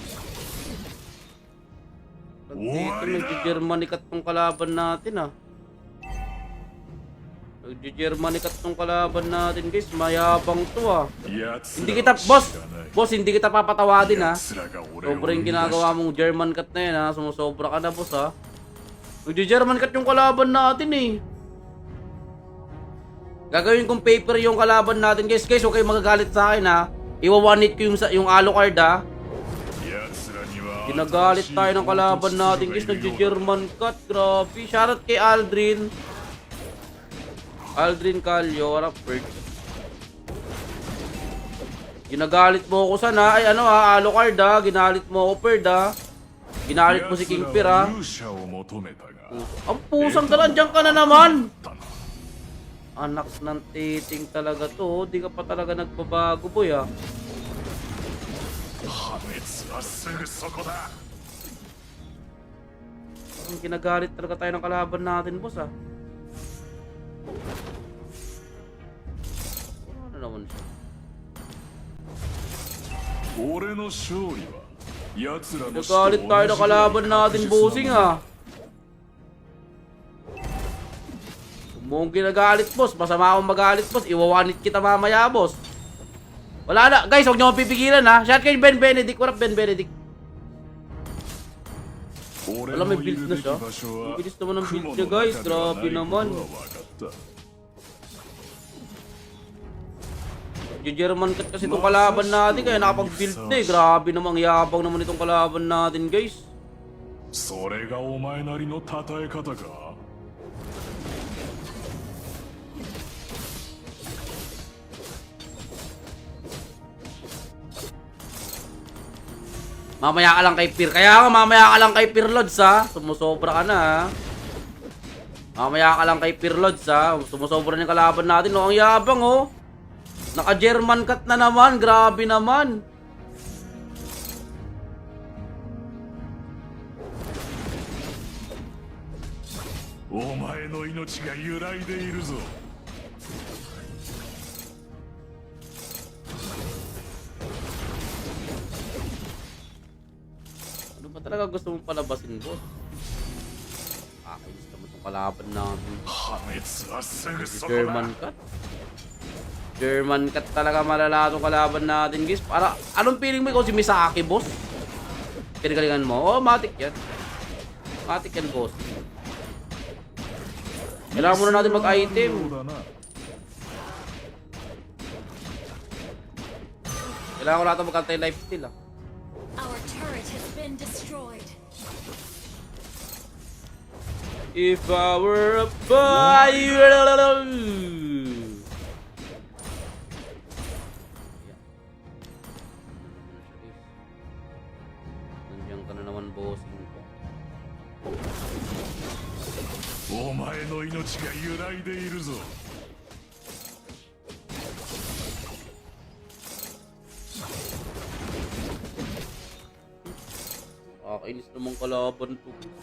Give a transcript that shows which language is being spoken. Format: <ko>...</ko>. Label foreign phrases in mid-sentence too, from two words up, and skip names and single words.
<tl>Dito nag-German ikat tong kalaban natin, ha. Nag-</tl> <en>Germany cut</en> <tl>tong kalaban natin guys. Mayabang to ah.</tl> <ja>奴</ja> <tl>Hindi</tl> <ja>ら</ja> <tl>kita,</tl> <ja>は</ja> <tl>boss.</tl> <ja>知らない</ja> <tl>Boss, hindi kita papatawadin ha.</tl> <ja>奴らが俺を</ja> <tl>Sobra</tl> <ja>生</ja> <tl>yung</tl> <ja>み出し</ja> <tl>ginagawa mong</tl> <en>German cut</en> <tl>na yan ha. Sumusobra ka na boss ha. Nag-</tl> <en>German cut</en> <tl>yung kalaban natin eh. Gagawin kong paper yung kalaban natin guys. Guys, huwag kayong magagalit sa akin ha. Iwa-one-hit ko yung Alucard ha.</tl> <ja>奴らには</ja> <tl>Ginagalit tayo ng kalaban natin guys. Nag-</tl> <en>German cut.</en> <tl>Grabe. Shoutout kay Aldrin. Aldrin Calio.</tl> <en>What up, Bird?</en> <tl>Ginagalit mo ako sana. Ay ano ha, Alucard ha. Ginalit mo ako, Bird ha. Ginalit mo si King Fear ha.</tl> <ja>勇者を求めたが</ja> <tl>Ang pusang dalan, dyan ka na naman! Anak ng titing talaga to. Di ka pa talaga nagbabago, boy ah.</tl> <ja>破滅はすぐそこだ</ja> <tl>Ang ginagalit talaga tayo ng kalaban natin, boss ah. Ano naman siya?</tl> <ja>俺の勝利は奴らの死と</ja> <tl>Ginagalit tayo ng kalaban natin, bossing ah. Kung mong ginagalit, boss, masama akong magalit, boss. Iwawanit kita mamaya, boss. Wala na. Guys, huwag niyo akong pipigilan ha. Shout kay Ben Benedict.</tl> <en>What up,</en> <tl>Ben Benedict?</tl> <ja>俺</ja> <tl>Alam,</tl> <ja>の</ja> <tl>may</tl> <ja>い</ja> <tl>build</tl> <ja>る</ja> <tl>na</tl> <ja>べき</ja> <tl>siya.</tl> <ja>場所は</ja> <tl>Ang bilis naman ng build</tl> <ja>雲</ja> <tl>niya,</tl> <ja>の</ja> <tl>guys.</tl> <ja>中では</ja> <tl>Grabe</tl> <ja>ない</ja> <tl>naman.</tl> <ja>ことは分かった</ja> <tl>Yung</tl> <en>German cut</en> <tl>kasi itong kalaban natin. Kaya nakapag-build na eh. Grabe namang yabang naman itong kalaban natin, guys.</tl> <ja>それがお前なりの称え方か</ja> <tl>Mamaya ka lang kay Peer. Kaya nga mamaya ka lang kay Peer Lods ha. Sumusobra ka na ha. Mamaya ka lang kay Peer Lods ha. Sumusobra na yung kalaban natin. No, ang yabang oh. Naka-</tl> <en>German cut</en> <tl>na naman. Grabe naman.</tl> <ja>お前の命が揺らいでいるぞ</ja> <tl>Ano ba talaga gusto mong palabasin, boss? Kakainis naman itong kalaban natin.</tl> <ja>破滅はすぐそこ</ja> <tl>German</tl> <ja>だ</ja> <en>cut. German cut</en> <tl>talaga malala itong kalaban natin, guys. Para, anong feeling mo ikaw si Misaki, boss? Kinagalingan mo? Oh, matik yan. Matik yan, boss. Kailangan muna natin mag-item.</tl> <ja>そうだな</ja> <tl>Kailangan ko natin mag-</tl> <en>anti-life steal,</en> <tl>ah.</tl> <en>Our turret has been destroyed. If I were a boy...</en> <tl>Nandiyan ka na naman, bossing ko.</tl> <ja>お前の命が揺らいでいるぞ</ja> <tl>Kakainis namang kalaban to.</tl>